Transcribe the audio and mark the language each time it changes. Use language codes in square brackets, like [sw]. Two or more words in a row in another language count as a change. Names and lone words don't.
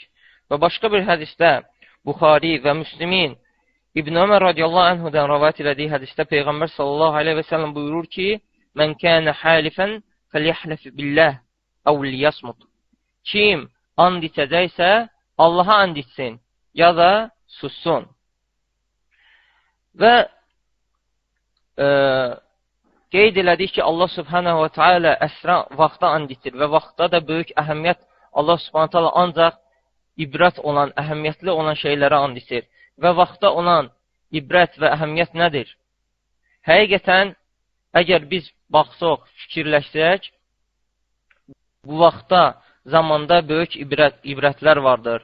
[az] Və başqa bir hədisdə Buxari və Müslimin İbn Ömər radiyallahu anhudan rəvayət elədiyi hədisdə Peyğəmbər [ar] صلى الله عليه وسلم [az] buyurur ki, [ar] من كان حالفا فليحلف بالله أو ليصمت. [az] Kim and içəcəksə, Allaha and içsin, ya da sussun. Və qeyd elədik ki, Allah [ar] سبحانه وتعالى [az] əsrə vaxta and içir və vaxtda da böyük əhəmiyyət Allah [ar] سبحانه وتعالى [az] ancaq ibrət olan, əhəmiyyətli olan şeylərə and içir. Və vaxtda olan ibrət və əhəmiyyət nədir? Həqiqətən, əgər biz baxsaq, fikirləşsək, bu vaxtda, zamanda böyük ibrətlər vardır.